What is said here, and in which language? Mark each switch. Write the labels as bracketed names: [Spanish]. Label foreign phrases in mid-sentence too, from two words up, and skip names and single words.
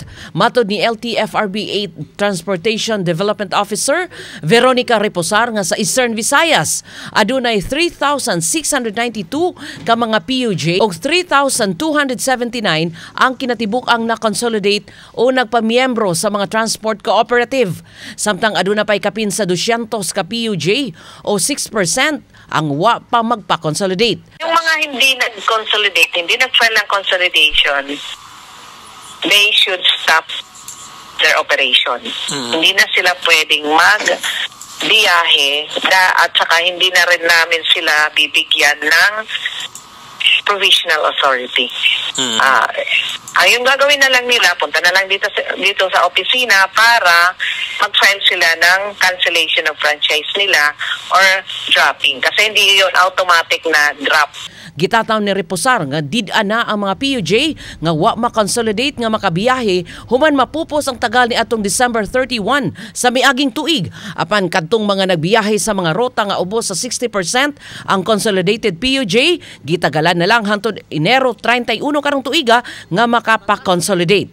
[Cebuano] Matod ni LTFRB 8 Transportation Development Officer Veronica Reposar nga sa Eastern Visayas adunay 3,692 ka mga PUJ og 3,279 ang kinatibuk-ang na-consolidate o nagpamiyembro sa mga transport cooperative. Samtang aduna pay kapin sa 200 ka PUJ o 6% ang wa pa magpa-consolidate. [Filipino] Yung mga hindi nag-consolidate, hindi nag-file ng consolidation, [English] they should stop their operation. [Filipino] Hindi na sila pwedeng mag-biyahe at saka hindi na rin namin sila bibigyan ng [English] provisional authority. [Filipino] Yung gagawin na lang nila, punta na lang dito sa opisina para mag-file sila ng [English] cancellation of franchise [Filipino] nila or dropping. Kasi hindi yun automatic na drop. [Cebuano] Gitataw ni Reposar nga did-a na ang mga PUJ nga wa makonsolidate nga makabiyahe human mapupos ang tagal ni atong December 31 sa miaging tuig. Apan kadtong mga nagbiyahe sa mga rota nga ubos sa 60% ang consolidated PUJ, gitagalan na lang hangtod Enero 31 karong tuiga nga makapa-consolidate.